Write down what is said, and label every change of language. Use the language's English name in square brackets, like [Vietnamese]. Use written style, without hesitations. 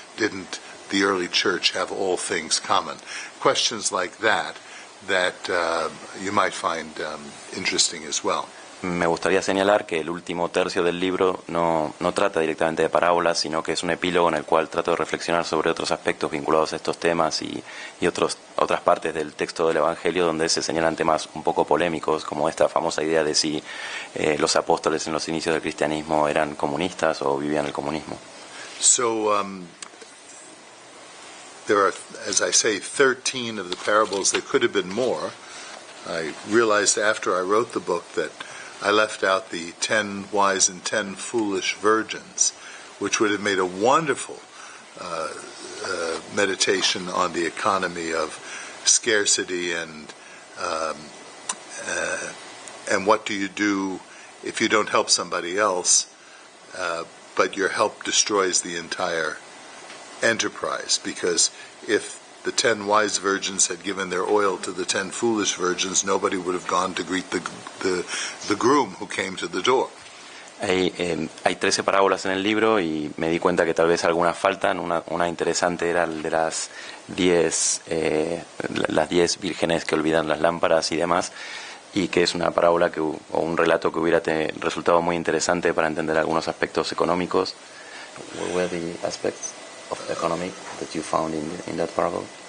[English] Didn't the early church have all things common? Questions like that you might find interesting as well. [Spanish] Me gustaría señalar que el último tercio del libro no trata directamente de parábolas, sino que es un epílogo en el cual trato de reflexionar sobre otros aspectos vinculados a estos temas y otras partes del texto del Evangelio donde se señalan temas un poco polémicos, como esta famosa idea de si los apóstoles en los inicios del cristianismo eran comunistas o vivían el comunismo. [English] So there are, as I say, 13 of the parables. There could have been more. I realized after I wrote the book that I left out the 10 wise and 10 foolish virgins, which would have made a wonderful meditation on the economy of scarcity and what do you do if you don't help somebody else, but your help destroys the entire enterprise. Because if the 10 wise virgins had given their oil to the 10 foolish virgins, nobody would have gone to greet the groom who came to the door. [Spanish] Hay 13 parábolas en el libro y me di cuenta que tal vez algunas faltan. Una interesante era el de las 10 vírgenes que olvidan las lámparas y demás, y que es una parábola o un relato que hubiera resultado muy interesante para entender algunos aspectos económicos. [English] What were the aspects of economy that you found in that parable?